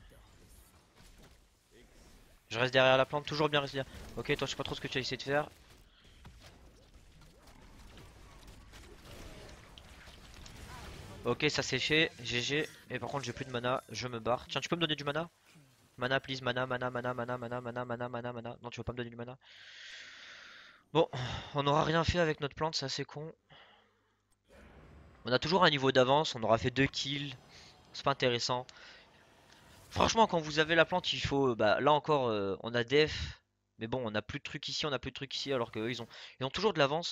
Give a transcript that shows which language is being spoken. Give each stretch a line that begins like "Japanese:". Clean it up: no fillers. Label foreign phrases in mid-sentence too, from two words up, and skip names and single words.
French: Je reste derrière la plante, toujours bien rester derrière. Ok, toi, je sais pas trop ce que tu as essayé de faire. Ok, ça c'est fait, GG. Et par contre, j'ai plus de mana, je me barre. Tiens, tu peux me donner du mana? Mana, please, mana, mana, mana, mana, mana, mana, mana, mana, mana. Non, tu vas pas me donner du mana. Bon, on n'aura rien fait avec notre plante, c'est assez con. On a toujours un niveau d'avance, on aura fait 2 kills. C'est pas intéressant. Franchement, quand vous avez la plante, il faut. Bah, là encore, on a def. Mais bon, on a plus de trucs ici, on a plus de trucs ici, alors qu'eux, ils ont toujours de l'avance.